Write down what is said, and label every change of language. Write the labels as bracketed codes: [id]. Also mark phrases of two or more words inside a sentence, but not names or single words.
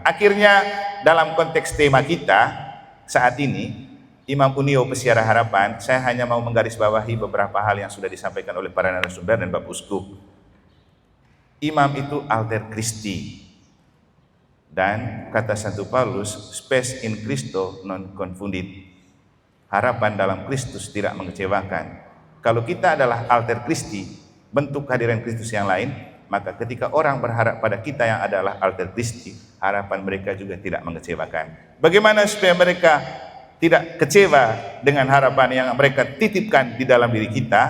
[id] Akhirnya dalam konteks tema kita saat ini, Imam Unio Pesiara Harapan, saya hanya mau menggarisbawahi beberapa hal yang sudah disampaikan oleh para narasumber dan Bapak Uskup. Imam itu [la] alter Christi. [id] Dan kata Santo Paulus, [la] spes in Christo non confundit. [id] Harapan dalam Kristus tidak mengecewakan. Kalau kita adalah [la] alter Christi, [id] bentuk kehadiran Kristus yang lain, maka ketika orang berharap pada kita yang adalah [la] alter Christi, [id] harapan mereka juga tidak mengecewakan. Bagaimana supaya mereka tidak kecewa dengan harapan yang mereka titipkan di dalam diri kita?